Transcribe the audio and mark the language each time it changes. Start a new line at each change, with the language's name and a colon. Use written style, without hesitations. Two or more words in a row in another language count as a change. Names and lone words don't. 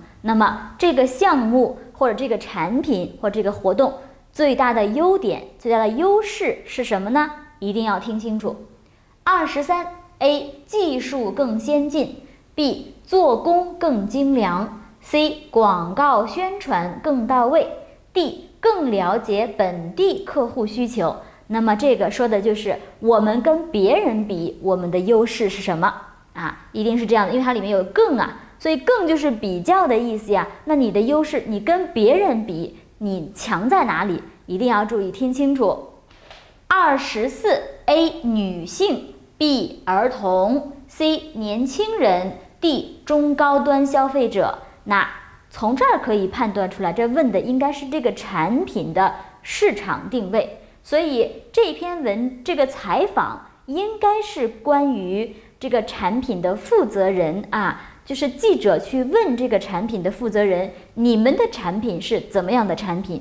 Chinese: 那麼這個項目或者這個產品或者這個活動最大的優點最大的優勢是什麼呢？一定要聽清楚。23A 技術更先進， B 做工更精良， C 廣告宣傳更到位， D 更了解本地客戶需求。那麼這個說的就是我們跟別人比，我們的優勢是什麼一定是這樣的，因為它裡面有更所以更就是比較的意思呀。那你的優勢，你跟別人比，你強在哪裡？一定要注意聽清楚。24A 女性， B 兒童， C 年輕人， D 中高端消費者。那從這兒可以判斷出來，這問的應該是這個產品的市場定位。所以這篇這個採訪應該是關於這個產品的負責人就是記者去問這個產品的負責人，你們的產品是怎麼樣的產品？